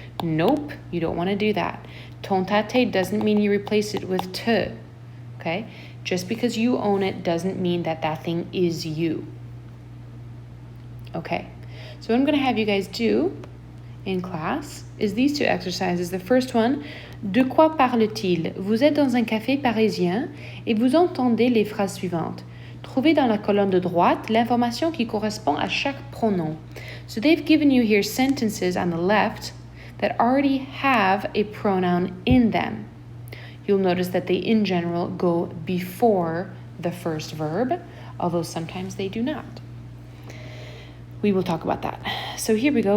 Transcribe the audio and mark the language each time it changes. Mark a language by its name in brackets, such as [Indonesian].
[English] Nope, you don't want to do that. Ton, ta, te doesn't mean you replace it with te. Okay, just because you own it doesn't mean that that thing is you. Okay, so what I'm going to have you guys do in class is these two exercises. [French] The first one, de quoi parle-t-il? Vous êtes dans un café parisien et vous entendez les phrases suivantes. Trouvez dans la colonne de droite l'information qui correspond à chaque pronom. [English] So they've given you here sentences on the left that already have a pronoun in them. You'll notice that they in general go before the first verb, although sometimes they do not. We will talk about that. So here we go.